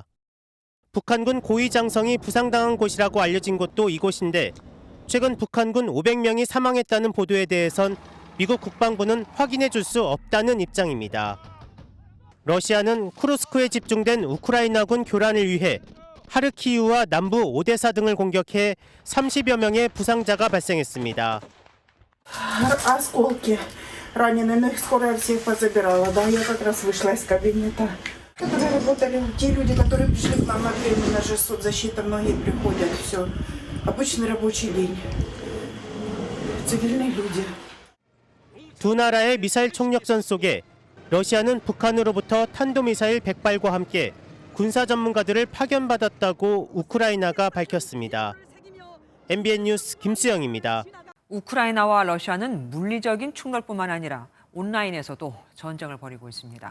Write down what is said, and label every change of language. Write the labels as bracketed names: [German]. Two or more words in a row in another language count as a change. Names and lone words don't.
[Korean] 북한군 고위장성이 부상당한 곳이라고 알려진 곳도 이곳인데 최근 북한군 500명이 사망했다는 보도에 대해선 미국 국방부는 확인해 줄 수 없다는 입장입니다. 러시아는 쿠르스크에 집중된 우크라이나군 교란을 위해 하르키우와 남부 오데사 등을 공격해 30여 명의 부상자가 발생했습니다. [Russian] Осколки раненых, скорая всех позабирала. Да, я как раз вышла из кабинета. Которые работали, те люди, которые пришли к нам на временно же соцзащита, многие приходят, все. Обычный рабочий день. Цивильные люди. [Korean] 두 나라의 미사일 총력전 속에 러시아는 북한으로부터 탄도미사일 100발과 함께 군사 전문가들을 파견받았다고 우크라이나가 밝혔습니다. MBN 뉴스 김수영입니다. 우크라이나와 러시아는 물리적인 충돌뿐만 아니라 온라인에서도 전쟁을 벌이고 있습니다.